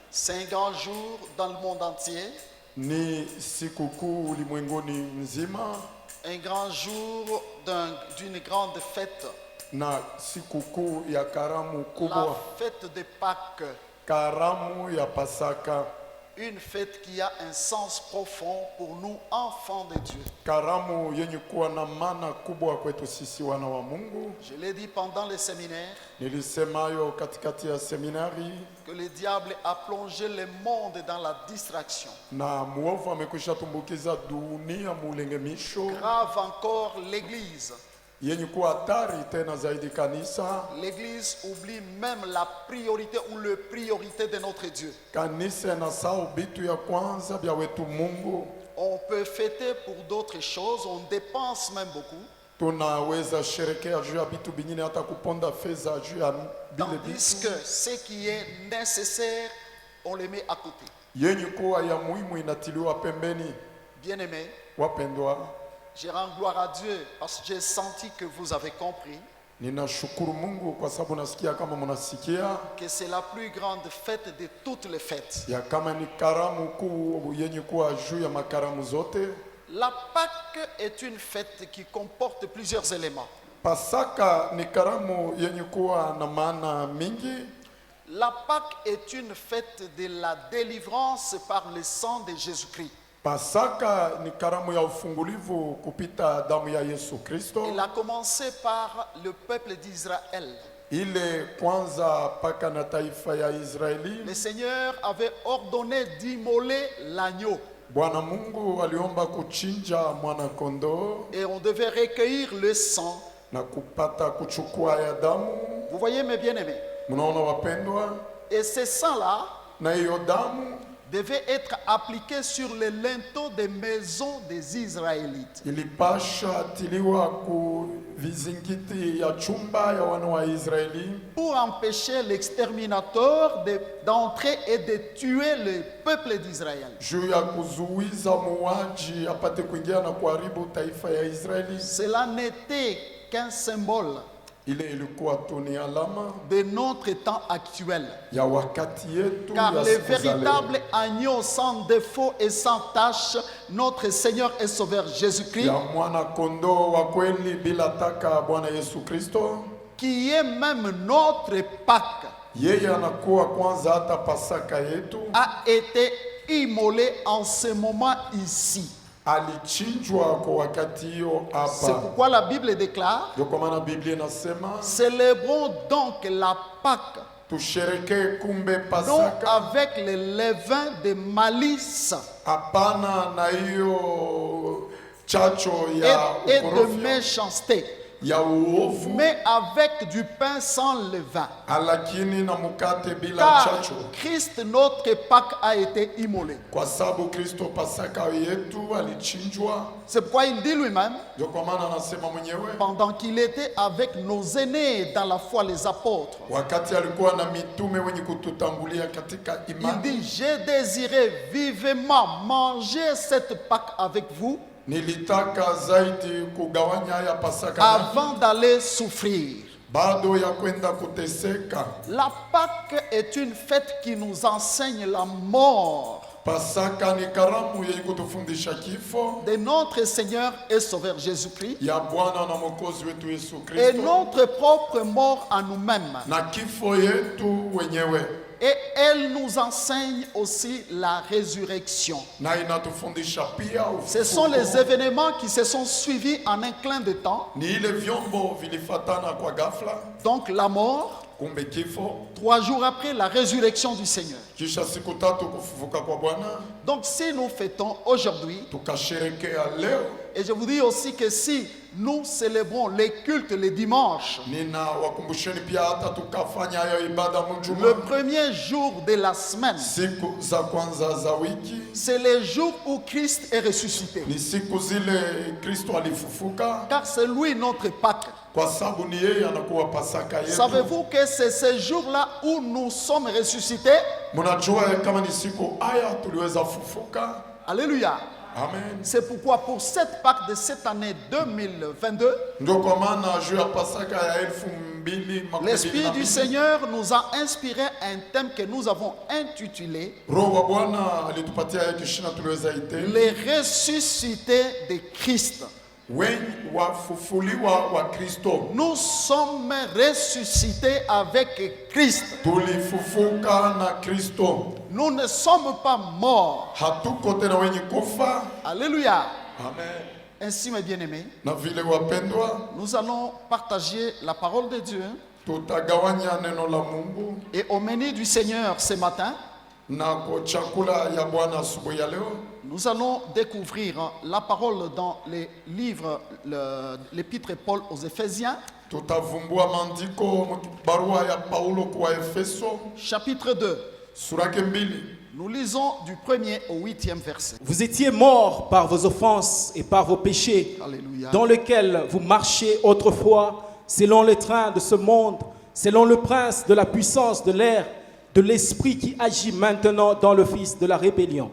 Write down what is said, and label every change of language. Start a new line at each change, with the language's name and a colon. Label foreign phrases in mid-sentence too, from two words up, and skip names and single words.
French: C'est un grand jour dans le monde entier.
Swahili: Ni sikukuu ulimwenguni mzima.
French: Un grand jour d'une grande fête.
Swahili: Na sikukuu ya karamu
French: La
Swahili: kubwa.
French: fête de Pâques.
Swahili: Karamu ya Pasaka.
French: Une fête qui a un sens profond pour nous, enfants de Dieu.
Swahili: Karamu yenye kuwa na maana kubwa kwetu sisi wana wa Mungu.
French: Je l'ai dit pendant le séminaire.
Swahili: Nilisemayo katikati ya seminari.
French: Que le diable a plongé le monde dans la distraction.
Swahili: Na muovu amekwisha tumbukiza dunia mulengemisho.
French: Grave encore l'Église.
Swahili: Yenye kuwa hatari tena zaidi kanisa.
French: L'Église oublie même la priorité ou le priorité de notre Dieu.
Swahili: Kanisa nasahau bitu ya kwanza bya wetu Mungu.
French: On peut fêter pour d'autres choses, on dépense même beaucoup.
Swahili: Tunaweza sherekea juu ya bitu bingine hata kuponda fedha juu ya bile
French: Tandis
Swahili: bitu.
French: que ce qui est nécessaire, on le met à côté.
Swahili: Yenye kuwa ya muhimu inatiliwa pembeni.
French: Bien-aimés,
Swahili: Wapendwa,
French: je rends gloire à Dieu parce que j'ai senti que vous avez compris
Swahili: ninashukuru Mungu kwa sababu nasikia kama mnasikia
French: que c'est la plus grande fête de toutes les fêtes.
Swahili: ya kama ni karamu kuu yenye kuwa juu ya makaramu zote.
French: La Pâque est une fête qui comporte plusieurs éléments.
Swahili: Pasaka ni karamu yenye kuwa na maana mingi.
French: La Pâque est une fête de la délivrance par le sang de Jésus-Christ.
Swahili: Pasaka ni karamu ya ufungulivu kupita damu ya Yesu Kristo.
French: Il a commencé par le peuple d'Israël.
Swahili: Ile kwanza paka na taifa ya Israeli.
French: Le Seigneur avait ordonné d'immoler l'agneau.
Swahili: Bwana Mungu aliomba kuchinja mwana kondoo
French: Et on devait recueillir le sang.
Swahili: na kupata kuchukua ya damu.
French: Vous voyez mes bien-aimés.
Swahili: Mnaona wapendwa?
French: Et ce sang-là
Swahili: Na hiyo damu
French: devait être appliqué sur les linteaux des maisons des Israélites.
Swahili: ilipasha tiliwa ku vizingiti ya chumba ya wana wa Israeli
French: Pour empêcher l'exterminateur d'entrer et de tuer le peuple d'Israël.
Swahili: juu ya kuzuiza muuaji apate kuingia na kuharibu taifa ya Israeli.
French: Cela n'était qu'un symbole
Swahili: Ile ilikuwa tu ni alama
French: de notre temps actuel.
Swahili: ya wakati yetu
French: Car
Swahili: ya
French: le
Swahili: siku za leo.
French: véritable agneau sans défaut et sans tache, notre Seigneur et Sauveur Jésus-Christ,
Swahili: Ya mwana kondoo wa kweli bila taka Bwana Yesu Kristo,
French: qui est même notre Pâque,
Swahili: yeye anakuwa kwanza hata Pasaka yetu,
French: a été immolé en ce moment ici.
Swahili: alichinjwa kwa wakati hiyo
French: C'est
Swahili: hapa.
French: pourquoi la Bible déclare,
Swahili: Ndio kwa maana Biblia inasema
French: célébrons donc la Pâque,
Swahili: tusherekee kumbe
French: non
Swahili: Pasaka,
French: avec le levain de malice
Swahili: hapana na hiyo chacho ya
French: et de
Swahili: ukorofi
French: méchanceté,
Swahili: ya uovu,
French: mais avec du pain sans levain.
Swahili: lakini na mkate bila
French: Car
Swahili: chacho,
French: Christ, notre Pâque, a été immolé.
Swahili: kwa sababu Kristo Pasaka yetu alichinjwa.
French: C'est pourquoi il dit lui-même,
Swahili: Ndio kwa maana anasema mwenyewe
French: pendant qu'il était avec nos aînés dans la foi, les apôtres,
Swahili: wakati alikuwa na mitume wenye kututangulia katika
French: il
Swahili: imani,
French: dit, j'ai désiré vivement manger cette Pâque avec vous
Swahili: nilitaka zaidi kugawanya ya Pasaka nanyi,
French: avant d'aller souffrir.
Swahili: bado ya kwenda kuteseka.
French: La Pâque est une fête qui nous enseigne la mort
Swahili: Pasaka ni karamu yenye kutufundisha kifo
French: de notre Seigneur et Sauveur Jésus-Christ
Swahili: ya Bwana na Mwokozi wetu Yesu
French: et
Swahili: Kristo
French: notre propre mort à nous-mêmes.
Swahili: na kifo yetu wenyewe,
French: Et elle nous enseigne aussi la résurrection.
Swahili: na inatufundisha pia
French: Ce sont les
Swahili: ufufuko.
French: événements qui se sont suivis en un clin de temps.
Swahili: Ni ile vyombo vilifatana kwa ghafla,
French: Donc la mort,
Swahili: kumbe kifo,
French: 3 jours après la résurrection du Seigneur.
Swahili: kisha siku tatu kufufuka kwa Bwana.
French: Donc si nous fêtons aujourd'hui,
Swahili: Tukasherekea leo.
French: et je vous dis aussi que si nous célébrons les cultes les dimanches,
Swahili: Nina wakumbusheni pia hata tukafanya hayo ibada
French: le
Swahili: mjuma,
French: premier jour de la semaine,
Swahili: siku za kwanza za wiki
French: c'est le jour où Christ est ressuscité.
Swahili: ni siku zile Kristo alifufuka,
French: Car c'est lui notre Pâque.
Swahili: kwa sababu ni yeye anakuwa Pasaka yetu.
French: Savez-vous que c'est ce jour-là où nous sommes ressuscités?
Swahili: Mnajua kama ni siku haya tuliweza fufuka.
French: Alléluia.
Swahili: Amen.
French: C'est pourquoi pour cette Pâque de cette année 2022,
Swahili: Ndio kwa maana juu ya Pasaka ya 2022
French: l'Esprit du Seigneur nous a inspiré un thème que nous avons intitulé
Swahili: Roho wa Bwana alitupatia hiki shina tuliweza ite
French: Les ressuscités de Christ.
Swahili: wengi wafufuliwa wa Kristo.
French: Nous sommes ressuscités avec Christ.
Swahili: Tulifufuka na Kristo.
French: Nous ne sommes pas morts.
Swahili: Hatuko tena wenye kufa.
French: Alléluia.
Swahili: Amen.
French: Ainsi, mes bien-aimés,
Swahili: Na vile wapendwa,
French: nous allons partager la parole de Dieu.
Swahili: tutagawanya neno la Mungu
French: Et au menu du Seigneur ce matin,
Swahili: na kwa chakula ya Bwana asubuhi ya leo.
French: nous allons découvrir la parole dans les livres, l'épître Paul aux Éphésiens,
Swahili: Tutavumbua maandiko barua ya Paulo kwa Efeso
French: chapitre 2.
Swahili: sura yake 2.
French: Nous lisons du 1er au 8e verset. Vous étiez morts par vos offenses et par vos péchés, Alléluia. dans lesquels vous marchiez autrefois, selon les trains de ce monde, selon le prince de la puissance de l'air, de l'esprit qui agit maintenant dans le fils de la rébellion.